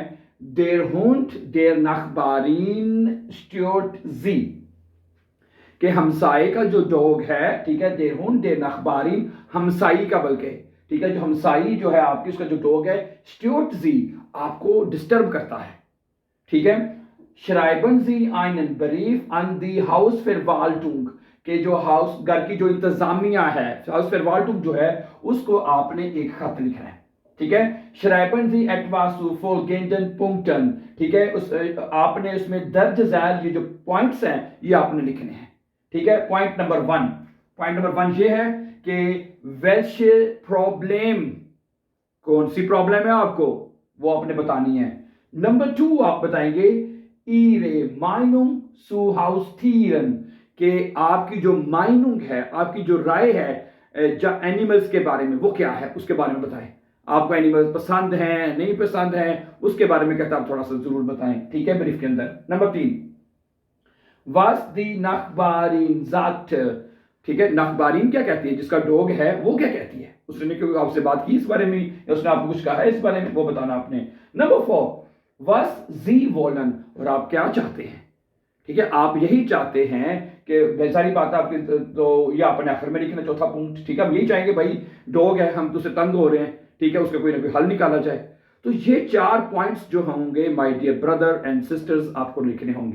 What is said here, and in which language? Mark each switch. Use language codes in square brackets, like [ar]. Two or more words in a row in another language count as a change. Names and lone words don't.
[de] Der Hund der Nachbarin stört Sie, [ur] کہ ہمسائے کا جو ڈاگ ہے، ٹھیک ہے, [de] Der Hund der Nachbarin, [ur] ہمسائی کا بلکہ، ٹھیک ہے، جو ہمسائی جو ہے آپ کی، اس کا جو ڈاگ ہے [de] stört Sie [ur] آپ کو ڈسٹرب کرتا ہے. ٹھیک ہے, [de] Schreiben Sie einen Brief an die Hausverwaltung, [ur] کہ جو ہاؤس گھر کی جو انتظامیہ ہے, [de] Hausverwaltung [ur] جو ہے، اس کو آپ نے ایک خط لکھنا ہے. ٹھیک ہے, [de] Schreiben Sie etwas zu folgenden Punkten, [ur] ٹھیک ہے، اس آپ نے اس میں درج ذیل یہ جو پوائنٹس ہیں یہ آپ نے لکھنے ہیں. ٹھیک ہے, [en] point number one [ur] یہ ہے کہ welche پرابلم، کون سی پرابلم ہے آپ کو وہ آپ نے بتانی ہے. نمبر 2 آپ بتائیں گے [de] ihre Meinung zu Haustieren, [ur] کہ آپ کی جو مائنونگ ہے، آپ کی جو رائے ہے اینیملز کے بارے میں، وہ کیا ہے اس کے بارے میں بتائیں. آپ کو اینیملز پسند ہیں نہیں پسند ہیں اس کے بارے میں کہتا آپ تھوڑا سا ضرور بتائیں. ٹھیک ہے، بریف کے اندر۔ نمبر 3, [de] was die Nachbarin sagt, [ur] ٹھیک ہے، نخبارین کیا کہتی ہے، جس کا ڈاگ ہے وہ کیا کہتی ہے، اس نے کیوں آپ سے بات کی اس بارے میں یا اس نے آپ کو کچھ کہا ہے اس بارے میں، وہ بتانا آپ نے. نمبر 4, [de] was sie wollen, [ur] اور آپ کیا چاہتے ہیں. ٹھیک ہے، آپ یہی چاہتے ہیں کہ بہت ساری بات آپ کی، تو یہ آپ نے آخر میں لکھنا چوتھا پوائنٹ. ٹھیک ہے، ہم یہی چاہیں گے بھائی ڈاگ ہے، ہم تو اس سے تنگ ہو رہے ہیں، ٹھیک ہے، اس کا کوئی نہ کوئی حل نکالا جائے. تو یہ 4 پوائنٹس جو ہوں گے [en] my dear brother and sisters [ur] آپ کو لکھنے ہوں گے.